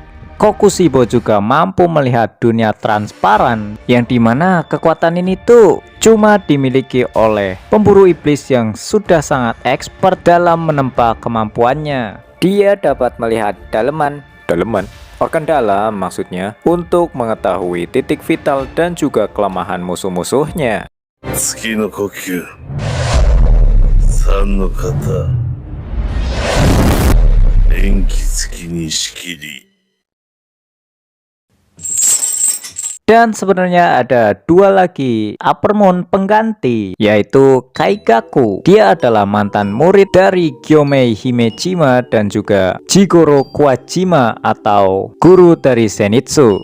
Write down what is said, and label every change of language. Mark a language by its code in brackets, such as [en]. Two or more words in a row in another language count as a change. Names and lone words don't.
[id] Kokushibo juga mampu melihat dunia transparan, yang dimana kekuatan ini tuh cuma dimiliki oleh pemburu iblis yang sudah sangat expert dalam menempa kemampuannya. Dia dapat melihat daleman, organ dalam maksudnya, untuk mengetahui titik vital dan juga kelemahan musuh-musuhnya. [ja] 月の呼吸三の型延期月に仕切り [id] Dan sebenarnya ada 2 lagi Uppermoon pengganti, yaitu Kaigaku. Dia adalah mantan murid dari Gyomei Himejima dan juga Jigoro Kuwajima atau guru dari Zenitsu.